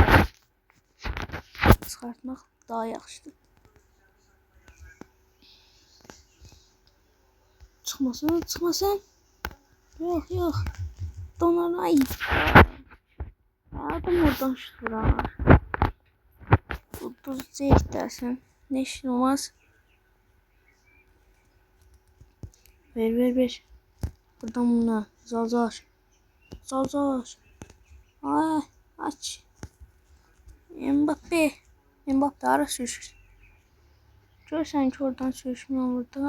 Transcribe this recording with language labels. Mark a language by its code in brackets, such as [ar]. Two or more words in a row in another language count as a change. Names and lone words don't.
[az] Çıxartmaq daha yaxşıdır. Çıxmasın. Yox. Donnarumma ayıb. Adam oradan şut vurar. Uduz deyək dersən. [tr] Ne işin olmaz. [az] Ver. Buradan buna. Zazar. Ay, aç. Mbappe ara sürüşür. Görsən ki oradan sürüşmüyor burada.